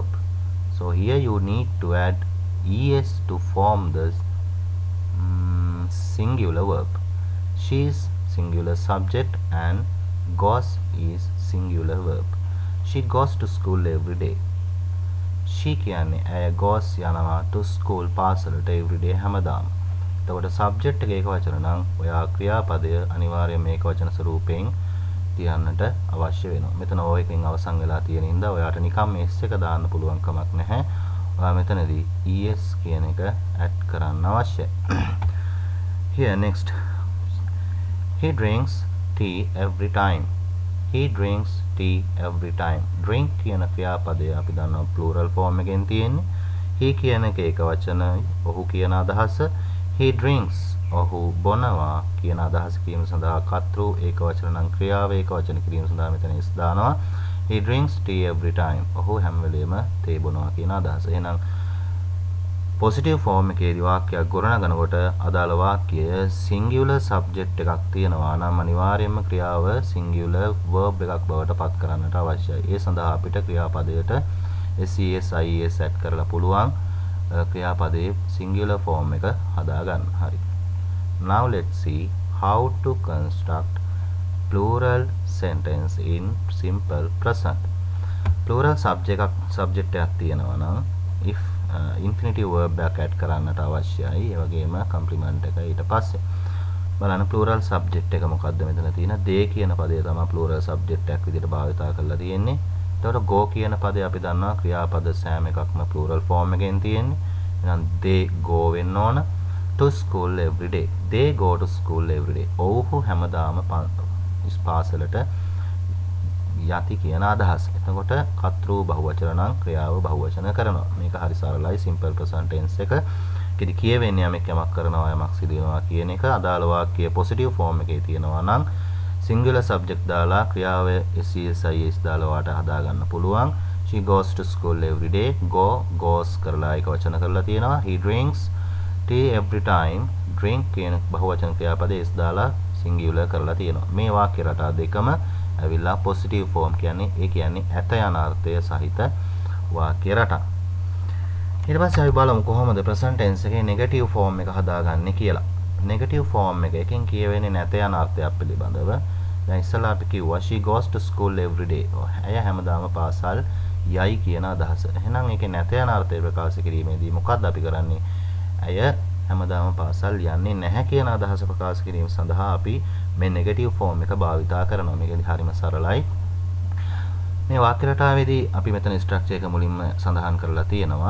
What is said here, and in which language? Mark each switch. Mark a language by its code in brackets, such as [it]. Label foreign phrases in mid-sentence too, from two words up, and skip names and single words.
[en] So here you need to add es to form the singular verb. She is singular subject and goes is singular verb. She goes to school every day. She [si] කියන්නේ ඇය [en] goes යනවා to school පාසලට every day හැමදාම. [si] එතකොට subject එක එක වචන නම් ඔයා ක්‍රියාපදය අනිවාර්යයෙන් මේක වචන ස්වරූපයෙන් තියන්නට අවශ්‍ය වෙනවා. මෙතන ඔය එකෙන් අවසන් වෙලා තියෙන හින්දා ඔයාට නිකම් s එක දාන්න පුළුවන් කමක් නැහැ. ඔයා මෙතනදී es කියන එක add කරන්න අවශ්‍යයි. [en] Here next, he drinks tea every time. He drinks tea every time. [si] Drink කියන ක්‍රියාපදය අපි දන්නවා [en] plural form [si] එකෙන් තියෙන්නේ. he කියන එක ඒක වචනයි. ඔහු කියන අදහස. [en] he drinks [si] ඔහු බොනවා කියන අදහස කීම සඳහා කර්තෘ ඒක වචන නම් ක්‍රියාව ඒක වචන කිරීම සඳහා මෙතන is දානවා. [en] he drinks tea every time. [si] ඔහු හැම වෙලේම තේ බොනවා කියන අදහස. එහෙනම් [en] positive form [si] එකේදී වාක්‍යයක් ගොඩනගනකොට අදාළ වාක්‍යය [en] singular subject [si] එකක් තියෙනවා නම් අනිවාර්යයෙන්ම ක්‍රියාව [en] singular verb [si] එකක් බවට පත් කරන්නට අවශ්‍යයි. ඒ සඳහා අපිට ක්‍රියාපදයට ses ies add කරලා පුළුවන් ක්‍රියාපදයේ [en] singular form [si] එක හදා ගන්න. හරි. [en] Now let's see how to construct plural sentence in simple present. plural subject [si] එකක් තියෙනවා නම් [en] if infinitive verb [si] එකක් add කරන්නට අවශ්‍යයි. ඒ වගේම complement එක ඊට පස්සේ බලන්න [en] plural subject [si] එක මොකද්ද මෙතන තියෙන they කියන පදය තමයි [en] plural subject [si] එකක් විදිහට භාවිතා කරලා තියෙන්නේ. එතකොට go කියන පදේ අපි දන්නවා ක්‍රියාපද සෑම එකක්ම [en] plural form [si] එකෙන් තියෙන්නේ. [en] එහෙනම් they go [si] වෙන්න ඕන [en] to school every day. they go to school every day. [si] ඔව්හු හැමදාම පාසලට යති කියන අදහස. එතකොට කර්තෘ බහුවචන නම් ක්‍රියාව බහුවචන කරනවා. මේක හරි සරලයි [en] simple present tense [si] එක. කිදි කියවෙන්නේ යමක් කරනවා යමක් සිදු වෙනවා කියන එක. අදාළ වාක්‍යයේ [en] positive form [si] එකේ තියෙනවා නම් [en] singular subject [si] දාලා ක්‍රියාව ses දාලා වාට හදා ගන්න පුළුවන්. [en] she goes to school every day. [si] goes කරලා ඒක වචන කරලා තියෙනවා. [en] he drinks tea every time. [si] drink කියන බහුවචන ක්‍රියාපදයේ s දාලා singular කරලා තියෙනවා. මේ වාක්‍ය රටා දෙකම ඇවිල්ලා [en] positive form [si] කියන්නේ ඒ කියන්නේ ඇත යන අර්ථය සහිත වාක්‍ය රටා. ඊට පස්සේ අපි බලමු කොහොමද [en] present tense [si] එකේ [en] negative form [si] එක හදාගන්නේ කියලා. [en] negative form [si] එකකින් කියවෙන්නේ නැත යන අර්ථයක් පිළිබඳව. දැන් ඉස්සලා අපි කිව්වා [en] she goes to school every day. [si] ඇය හැමදාම පාසල් යයි කියන අදහස. එහෙනම් ඒකේ නැත යන අර්ථය ප්‍රකාශ කිරීමේදී මොකක්ද අපි කරන්නේ? ඇය හැමදාම පාසල් යන්නේ නැහැ කියන අදහස ප්‍රකාශ කිරීම සඳහා අපි මේ [en] negative form [si] එක භාවිතා කරනවා. මේක හරිම සරලයි. මේ වාක්‍ය රටාවේදී අපි මෙතන structure එක මුලින්ම සඳහන් කරලා තියෙනවා.